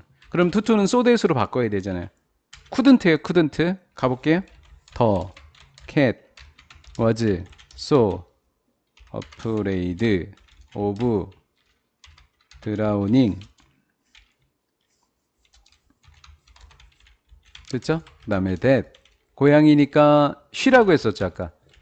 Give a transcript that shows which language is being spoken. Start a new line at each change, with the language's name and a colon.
Korean: 그럼 투투는 소댓으로 바꿔야 되잖아요. couldn't 가볼게요.
English: The cat was so afraid of drowning.
Korean: 됐죠? 그 다음에 that 고양이니까 she라고 했었죠 아까.